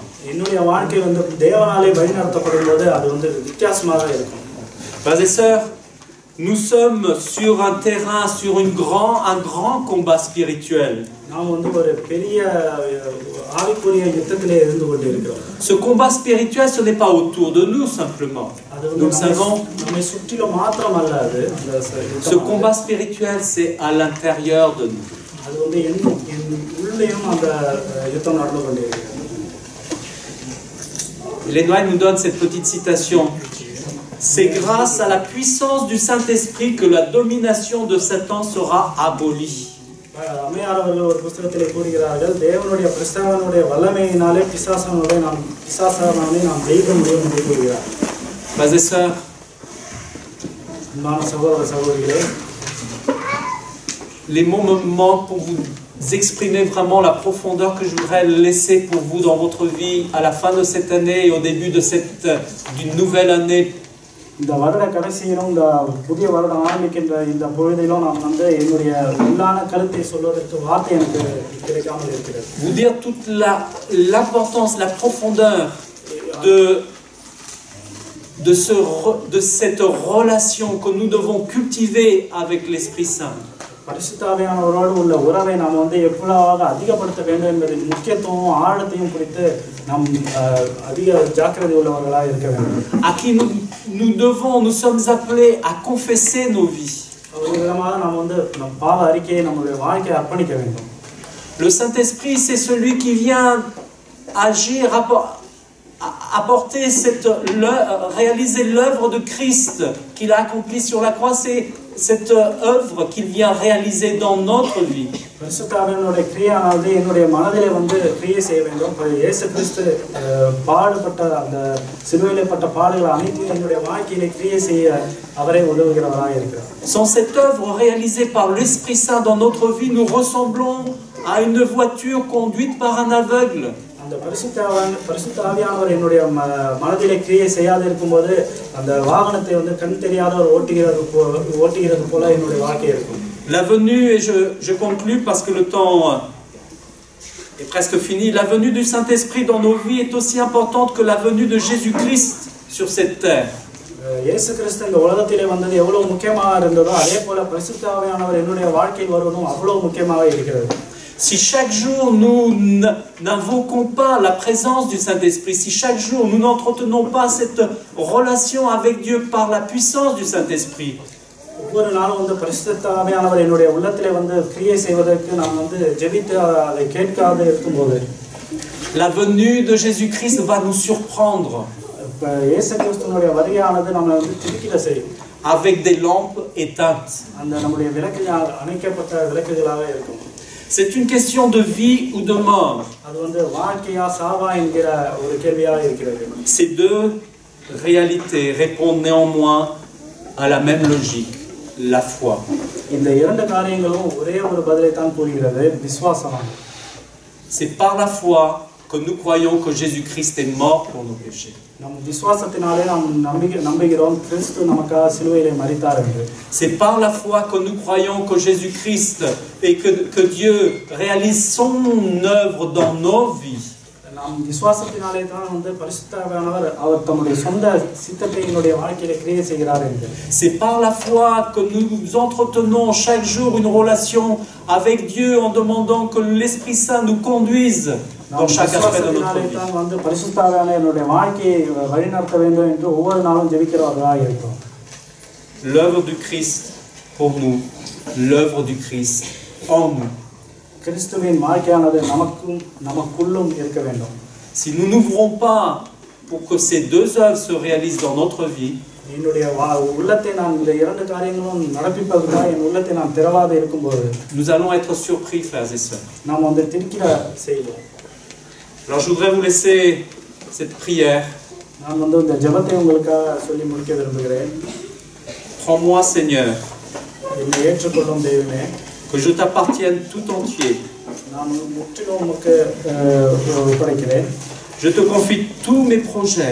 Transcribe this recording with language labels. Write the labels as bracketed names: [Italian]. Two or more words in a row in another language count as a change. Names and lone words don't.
[Tamil] என்னுடைய வாழ்க்கை வந்து தேவனாலே வழிநடத்தப்படும் போது அது வந்து வித்தியாசமாக இருக்கும். [French] Frères et sœurs, nous sommes sur un terrain, sur un grand combat spirituel. [Tamil] நாம் வந்து ஒரு பெரிய ஆவிக்குரிய யுத்தத்திலே இருந்து கொண்டிருக்கிறோம். [French] Ce combat spirituel, ce n'est pas autour de nous simplement. Nous savons. [Tamil] நம்மை சுற்றிலும் மாத்திரம் அல்ல அது. [French] Ce combat spirituel, c'est à l'intérieur de nous. [Tamil] அது வந்து உள்ளேயும் அந்த யுத்தம் நடந்து கொண்டிருக்கிறது. [French] Hélène White nous donne cette petite citation. C'est grâce à la puissance du Saint-Esprit que la domination de Satan sera abolie. [Tamil] அம்மையார் அவர்கள் ஒரு புத்தகத்திலே கூறுகிறார்கள், தேவனுடைய பிரஸ்தாவனுடைய வல்லமையினாலே பிசாசானவனை நாம் ஜெயிக்க முடியும் என்று கூறுகிறார். [French] Frères et sœurs, [Tamil] அன்பான சகோதர சகோதரிகளே, [French] les mots me manquent pour vous exprimer vraiment la profondeur que je voudrais laisser pour vous dans votre vie à la fin de cette année et au début d'une nouvelle année. [Tamil] இந்த வருட கடைசியிலும் இந்த புதிய வருடம் ஆரம்பிக்கின்ற இந்த பொழுதிலும் நான் வந்து என்னுடைய உள்ளான கருத்தை சொல்வதற்கு வார்த்தை எனக்கு கிடைக்காமல் இருக்கிறது. [French] Vous dire toute l'importance, la profondeur de cette relation que nous devons cultiver avec l'Esprit Saint. [Tamil] பரிசுத்தாவியானவரோடு உள்ள உறவை நாம் வந்து எப்பொழுதாக அதிகப்படுத்த வேண்டும் என்பதின் முக்கியத்துவம் ஆழத்தையும் குறித்து நாம் அதிக ஜாக்கிரதை உள்ளவர்களாக இருக்க வேண்டும். [French] À qui nous sommes appelés à confesser nos vies. [Tamil] ஒரு விதமாக நாம் வந்து நம் பாவ அறிக்கையை நம்முடைய வாழ்க்கையை அர்ப்பணிக்க வேண்டும். [French] Le Saint-Esprit, c'est celui qui vient agir apporter réaliser l'œuvre de Christ qu'il a accomplie sur la croix, c'est cette œuvre qu'il vient réaliser dans notre vie. [Tamil] பரிசுத்தாவியானவருடைய கிரியானது என்னுடைய மனதிலே வந்து கிரியை செய்ய வேண்டும். இயேசு கிறிஸ்து பாடுபட்ட அந்த சிலுவையிலே பட்ட பாடுகள் அனைத்தையும் என்னுடைய வாழ்க்கையிலே கிரியை செய்ய அவரே உதவுகிறவராக இருக்கிறார். [French] Sans cette œuvre réalisée par l'Esprit Saint dans notre vie, nous ressemblons à une voiture conduite par un aveugle. [Tamil] அந்த பரிசுத்தாவியானவர் என்னுடைய மனதிலே கிரியை செய்யாது இருக்கும்போது அந்த வாகனத்தை வந்து கண் தெரியாதவர் ஓட்டுகிறது போல என்னுடைய வாழ்க்கை இருக்கும். [French] La venue, et je conclus parce que le temps est presque fini, la venue du Saint-Esprit dans nos vies est aussi importante que la venue de Jésus-Christ sur cette terre. [Tamil] இயேசு கிறிஸ்து இந்த உலகத்திலே வந்தது எவ்வளவு முக்கியமாக இருந்ததோ அதே போல பரிசுத்தாவியானவர் என்னுடைய வாழ்க்கையில் வருவதும் அவ்வளவு முக்கியமாக இருக்கிறது. [French] Si chaque jour nous n'invoquons pas la présence du Saint-Esprit, si chaque jour nous n'entretenons pas cette relation avec Dieu par la puissance du Saint-Esprit, [Tamil] ஒவ்வொரு நாளும் வந்து பரிசுத்தாவியானவர் என்னுடைய உள்ளத்திலே வந்து கிரியை செய்வதற்கு நாம் வந்து ஜெபித்து அதை கேட்காத இருக்கும்போது [French] la venue de Jésus-Christ va nous surprendre [Tamil] இயேசு கிறிஸ்துவினுடைய வருகையானது நம்மை வந்து திடுக்கிட செய்யும். [French] avec des lampes éteintes. [Tamil] அந்த நம்முடைய விளக்குகள் அணைக்கப்பட்ட விளக்குகளாக இருக்கும். [French] C'est une question de vie ou de mort. [Tamil] அது வந்து வாழ்க்கையா சாவா என்கிற ஒரு கேள்வியாக இருக்கிறது. [French] Ces deux réalités répondent néanmoins à la même logique, la foi. [Tamil] இந்த இரண்டு காரியங்களும் ஒரே ஒரு பதிலை தான் கூறுகிறது, விசுவாசம். [French] C'est par la foi que nous croyons que Jésus-Christ est mort pour nos péchés. [Tamil] நம் விசுவாசத்தினாலே நாம் நம்புகிறோம் கிறிஸ்து நமக்காக சிலுவையிலே மரித்தார் என்று. [French] C'est par la foi que nous croyons que Jésus-Christ et que Dieu réalise son œuvre dans nos vies. [Tamil] நாம் விசுவாசத்தினாலே தான் வந்து பரிசுத்தாவியானவர் அவர் தம்முடைய சொந்த சித்தத்தை என்னுடைய வாழ்க்கையிலே கிரியை செய்கிறார் என்று. [French] C'est par la foi que nous entretenons chaque jour une relation avec Dieu en demandant que l'Esprit Saint nous conduise dans chaque aspect de notre vie. [Tamil] தான் வந்து பரிசுத்தாவியானவர் என்னுடைய வாழ்க்கையை வழிநடத்த வேண்டும் என்று ஒவ்வொரு நாளும் ஜெபிக்கிறவர்களாக இருக்கிறோம். [French] L'œuvre du Christ pour nous, l'œuvre du Christ en nous. [Tamil] கிறிஸ்துவின் வாழ்க்கையானது நமக்குள்ளும் இருக்க வேண்டும். [French] Si nous n'ouvrons pas pour que ces deux œuvres se réalisent dans notre vie, [Tamil] என்னுடைய உள்ளத்தை நான் இந்த இரண்டு காரியங்களும் நடப்பிப்பதற்காக என் உள்ளத்தை நான் திறவாத இருக்கும்போது [French] nous allons être surpris, frères et sœurs. [Tamil] நாம் வந்து திடுக்கிட செய்வோம். [French] Alors je voudrais vous laisser cette prière. [Tamil] நான் வந்து இந்த ஜெபத்தை உங்களுக்காக சொல்லி முடிக்க விரும்புகிறேன். [French] Prends-moi, Seigneur, [Tamil] என்னை ஏற்றுக்கொள்ளும் தெய்வமே, [French] que je t'appartienne tout entier. [Tamil] நான் முற்றிலும் உமக்கு ஒப்படைக்கிறேன். [French] Je te confie tous mes projets.